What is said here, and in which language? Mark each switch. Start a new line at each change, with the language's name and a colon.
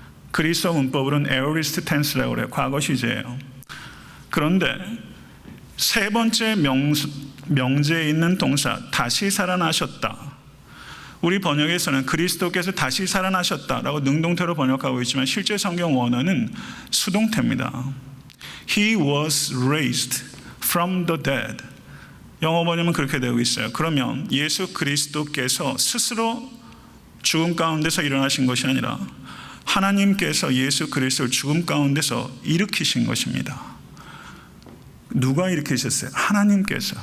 Korean: 그리스어 문법으로는 에어리스트 텐스라고 그래요. 과거 시제예요. 그런데 세 번째 명제에 있는 동사 다시 살아나셨다. 우리 번역에서는 그리스도께서 다시 살아나셨다라고 능동태로 번역하고 있지만 실제 성경 원어는 수동태입니다.
English: He was raised from the dead.
Korean: 영어 번역은 그렇게 되고 있어요. 그러면 예수 그리스도께서 스스로 죽음 가운데서 일어나신 것이 아니라 하나님께서 예수 그리스도를 죽음 가운데서 일으키신 것입니다. 누가 일으키셨어요? 하나님께서.